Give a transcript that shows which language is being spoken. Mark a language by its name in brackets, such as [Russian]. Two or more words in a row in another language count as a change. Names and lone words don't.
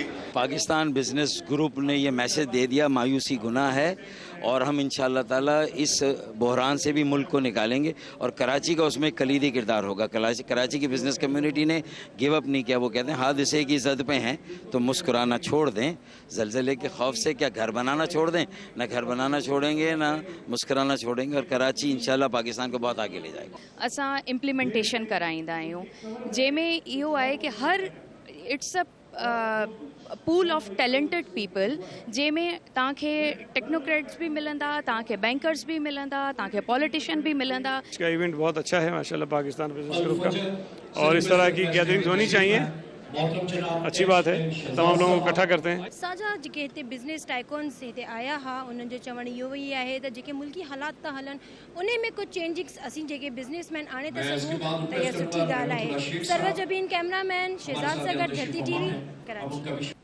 [Urdu] پاکستان بزنس گروپ نے یہ میسج دے دیا، مایوسی گناہ ہے، اور ہم ان شاء اللہ تعالیٰ اس بحران سے بھی ملک کو نکالیں گے، اور کراچی کا اس میں کلیدی کردار ہوگا. کراچی کی [English] business community [Urdu] نے [English] give up [Urdu] نہیں کیا۔ وہ کہتے ہیں حادثے کی زد پہ ہیں تو مسکرانا چھوڑ دیں، زلزلے کے خوف سے کیا گھر بنانا چھوڑ دیں? نہ گھر بنانا چھوڑیں گے، نہ مسکرانا چھوڑیں گے، اور کراچی ان شاء اللہ پاکستان کو بہت آگے لے جائے گا. [Sindhi] असां इम्प्लीमेंटेशन कराईंदा आहियूं, जंहिंमें इहो आहे कि हर [English] it's a pool of talented people, [Sindhi] जंहिंमें तव्हांखे टेक्नोक्रेट्स भी मिलंदा, तव्हांखे बैंकर्स भी मिलंदा, तव्हांखे पॉलिटिशियन भी मिलंदा। [Urdu] اس کا ایونٹ بہت اچھا ہے ماشاءاللہ پاکستان بزنس گروپ کا، اور اس طرح کی گیدرنگز ہونی چاہیے. اچھی بات ہے، تمام لوگوں کو اکٹھا کرتے ہیں. [Sindhi] असांजा जेके हिते [English] business tycoons [Sindhi] हिते आया हा, उन्हनि जो चवणु इहो ई आहे त जेके मुल्की हालात था हलनि, उन में कुझु चेंजिंग्स असीं जेके बिज़नेसमैन आणे था सघूं, त इहा सुठी ॻाल्हि आहे। सरवत जबीन, कैमरामैन शहजाद सां गॾु, धरती TV, कराची।